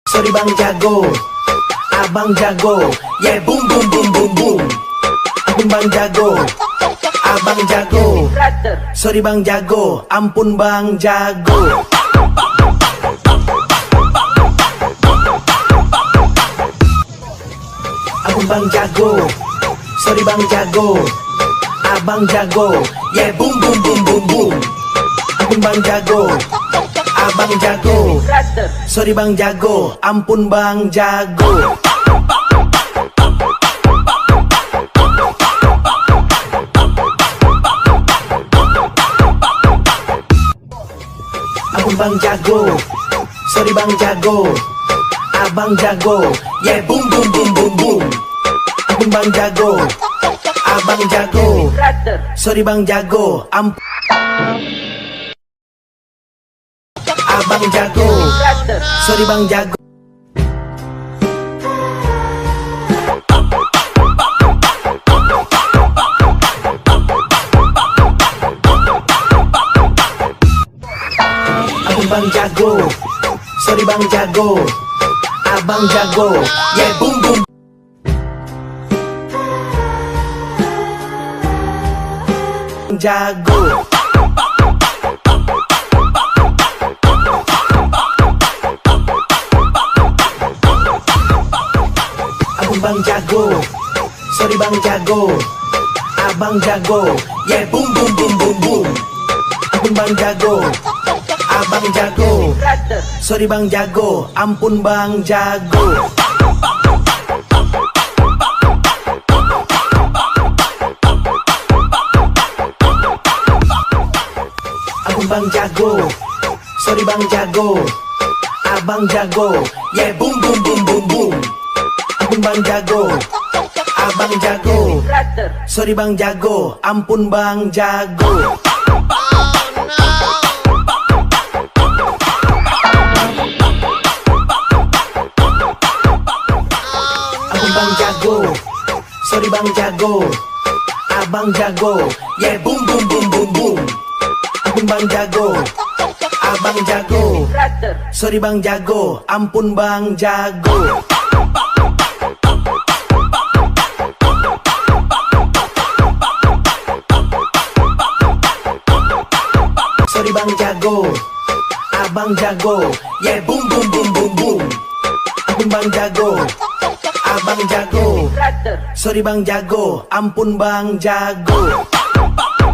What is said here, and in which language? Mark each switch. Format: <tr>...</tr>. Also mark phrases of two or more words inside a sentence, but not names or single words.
<id>Sorry bang jago, abang jago,</id> <en>yeah boom boom boom boom boom.</en> <id>Ampun bang jago, abang jago. Sorry bang jago, ampun bang jago. Ampun bang jago, sorry bang jago, abang jago,</id> <en>yeah boom boom boom boom boom.</en> <id>Ampun bang jago, abang jago. Sorry bang jago, ampun bang jago. Ampun bang jago, sorry bang jago, abang jago,</id> <en>yeah boom boom boom boom boom.</en> <id>Ampun bang jago, abang jago. Sorry bang jago, abang jago. Sorry bang jago. Ampun bang jago, sorry bang jago, abang jago,</id> <en>yeah boom boom.</en> <id>Jago. Ampun bang jago, sorry bang jago, abang jago,</id> <en>yeah boom boom boom boom boom.</en> <id>Ampun bang jago, abang jago. Sorry bang jago, ampun bang jago. Ampun bang jago, sorry bang jago, abang jago,</id> <en>yeah boom boom boom boom boom.</en> <id>Ampun bang jago, abang jago. Sorry bang jago, ampun bang jago. Ampun bang jago, sorry bang jago, abang jago,</id> <en>yeah boom boom boom boom boom.</en> <id>Ampun bang jago, abang jago. Sorry bang jago, ampun bang jago. Sorry bang jago, abang jago,</id> <en>yeah boom boom boom boom boom.</en> <id>Ampun bang jago, abang jago. Sorry bang jago, ampun bang jago.</id>